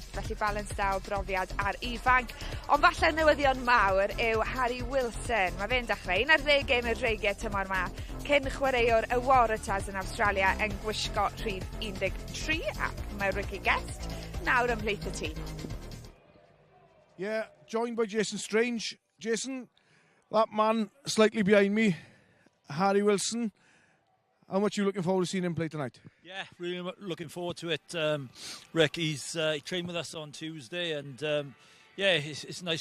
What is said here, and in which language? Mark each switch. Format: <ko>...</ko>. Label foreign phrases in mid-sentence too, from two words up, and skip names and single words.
<cy>Felly balans da o brofiad ar ifanc. Ond falle newyddion mawr yw Harry Wilson. Mae fe'n dechrau 11 gêm i'r dreigiau tymor yma. Cyn chwaraewr y Waratahs yn Australia yn gwisgo rhif 13 ac mae Ricky Guest nawr ymhlith y tîm.</cy> <en>Joined by Jason Strange. Jason, that man slightly behind me, Harry Wilson. How much are you looking forward to seeing him play tonight? Yeah, really looking forward to it. Rick, he trained with us on Tuesday, and it's nice.</en>